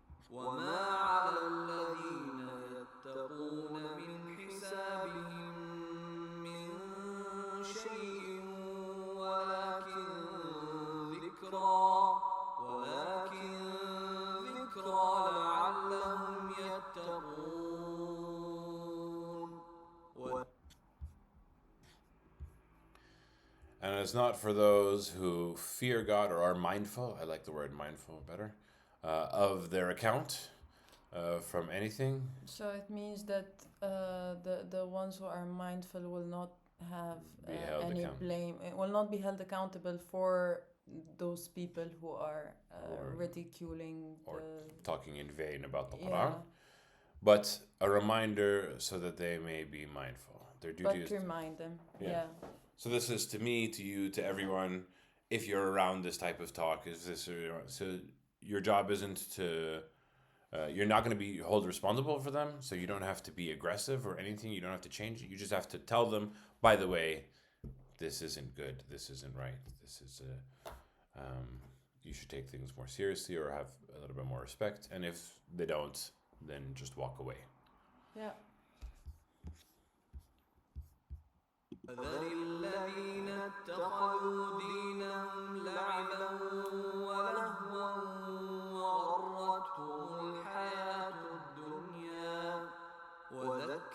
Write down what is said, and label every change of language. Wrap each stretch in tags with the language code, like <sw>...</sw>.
<ar>وما على الذين يتقون من حسابهم من شيء ولكن ذكرى لعلهم يتقون.</ar> <en>And it's not for those who fear God or are mindful. I like the word mindful better. Of their account from anything. So it means that the ones who are mindful will not have any blame. It will not be held accountable for those people who are ridiculing or talking in vain about the Quran. But a reminder so that they may be mindful. Their duty is to remind them. So this is to me, to you, to everyone. If you're around this type of talk, so your job isn't to, you're not going to be held responsible for them, so you don't have to be aggressive or anything. You don't have to change it. You just have to tell them, by the way, this isn't good. This isn't right. This is, you should take things more seriously or have a little bit more respect. And if they don't, then just walk away. Yeah.</en> <ar>فذر الذين اتخذوا دينهم لعبا ولهوا وغرتهم الحياة الدنيا وذكر</ar>